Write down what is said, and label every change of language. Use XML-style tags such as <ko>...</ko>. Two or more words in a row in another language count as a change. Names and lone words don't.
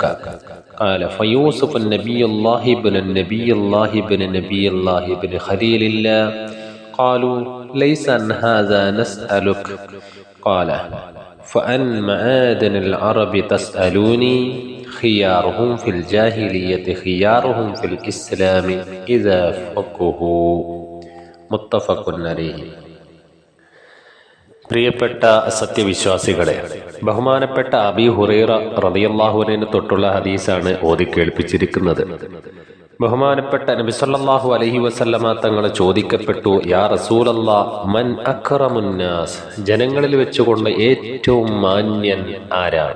<ar>قال: فيوسف النبي الله بن النبي الله بن نبي الله بن خليل الله. قالوا ليس عن هذا نسألك. قال: فأن معادن العرب تسألوني خيارهم في الجاهلية خيارهم في الإسلام إذا فقهوا. متفق عليه.</ar> <ml>പ്രിയപ്പെട്ട സത്യവിശ്വാസികളെ, ബഹുമാനപ്പെട്ട അബീ ഹുറൈറ</ml> <ar>رضي الله عنه</ar> <ml>തൊട്ടുള്ള ഹദീസാണ് ഓതി കേൾപ്പിച്ചിരിക്കുന്നത്. ബഹുമാനപ്പെട്ട നബി</ml> <ar>صلى الله عليه وسلم</ar> <ml>തങ്ങൾ ചോദിക്കപ്പെട്ടു,</ml> <ar>يا رسول الله من أكرم الناس,</ar> <ml>ജനങ്ങളിൽ വെച്ചുകൊണ്ട് ഏറ്റവും മാന്യൻ ആരാണ്?</ml>